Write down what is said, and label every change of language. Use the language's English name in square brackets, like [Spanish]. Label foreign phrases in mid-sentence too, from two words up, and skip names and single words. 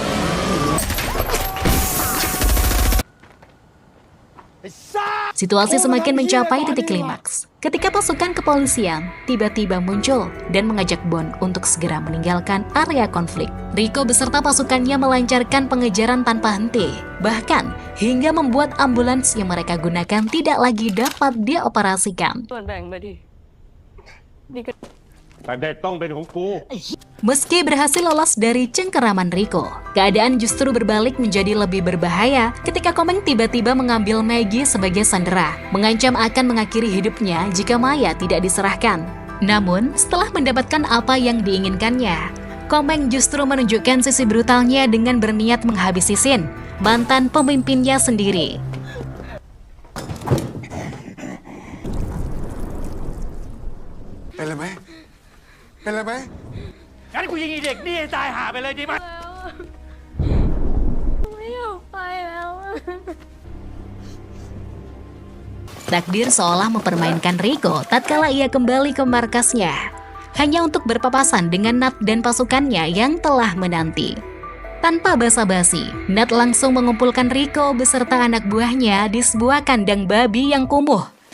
[Indonesian] Situasi semakin mencapai titik klimaks ketika pasukan kepolisian tiba-tiba muncul dan mengajak Bon untuk segera meninggalkan area konflik. Riko beserta pasukannya melancarkan pengejaran tanpa henti, bahkan hingga membuat ambulans yang mereka gunakan tidak lagi dapat dioperasikan. [Thai] แต่เด็กต้องเป็นของกู [Indonesian] Meski berhasil lolos dari cengkeraman Riko, keadaan justru berbalik menjadi lebih berbahaya ketika Komeng tiba-tiba mengambil Maggie sebagai sandera, mengancam akan mengakhiri hidupnya jika Maya tidak diserahkan. Namun, setelah mendapatkan apa yang diinginkannya, Komeng justru menunjukkan sisi brutalnya dengan berniat menghabisi Sin, mantan pemimpinnya sendiri. [Thai] เป็นไรไหม เป็นไรไหม งั้นกูยิงไอ้เด็กนี่ให้ตายหาไปเลยดีไหม ไม่อยากไปแล้วอะ [Indonesian] Takdir seolah mempermainkan Riko tatkala ia kembali ke markasnya, hanya untuk berpapasan dengan Nat dan pasukannya yang telah menanti. Tanpa basa-basi, Nat langsung mengumpulkan Riko beserta anak buahnya di sebuah kandang babi yang kumuh.